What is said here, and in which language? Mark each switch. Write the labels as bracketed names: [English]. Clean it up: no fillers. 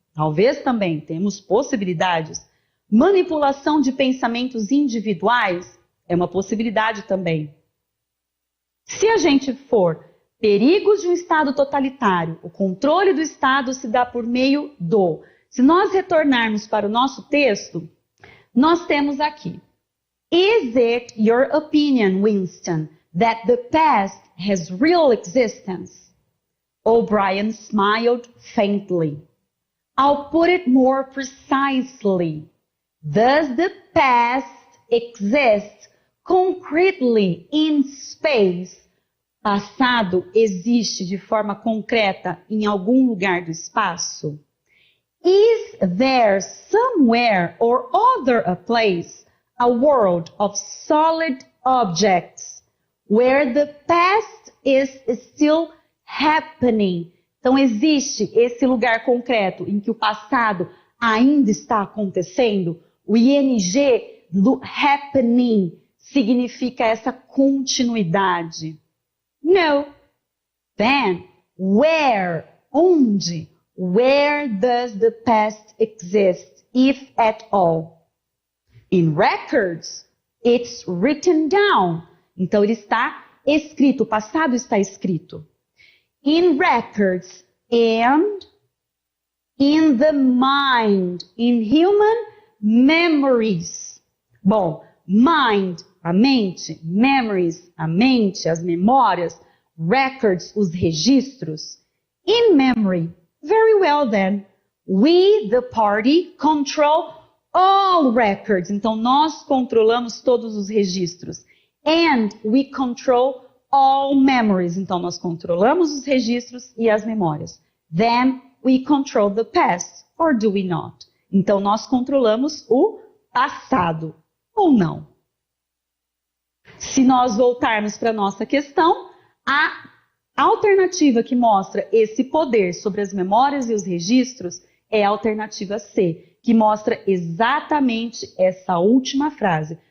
[Portuguese] Talvez também, temos possibilidades. Manipulação de pensamentos individuais? É uma possibilidade também. Se a gente for perigos de um Estado totalitário, o controle do Estado se dá por meio do. Se nós retornarmos para o nosso texto, nós temos aqui. [English] Is it your opinion, Winston, that the past has real existence? O'Brien smiled faintly. I'll put it more precisely. Does the past exist concretely in space? [Portuguese] Passado existe de forma concreta em algum lugar do espaço? [English] Is there somewhere or other a place, a world of solid objects, where the past is still happening? [Portuguese] Então, existe esse lugar concreto em que o passado ainda está acontecendo? O ing do happening significa essa continuidade. [English] No. Then, where? Onde? Where does the past exist, if at all? In records, it's written down. [Portuguese] Então, ele está escrito, o passado está escrito. [English] In records and in the mind, in human memories. [Portuguese] Bom, mind, a mente, memories, a mente, as memórias, records, os registros. [English] In memory, very well then, we, the party, control all records. [Portuguese] Então, nós controlamos todos os registros. [English] And we control all memories. [Portuguese] Então, nós controlamos os registros e as memórias. [English] Then we control the past, or do we not? [Portuguese] Então, nós controlamos o passado, ou não? Se nós voltarmos para a nossa questão, a alternativa que mostra esse poder sobre as memórias e os registros é a alternativa C, que mostra exatamente essa última frase.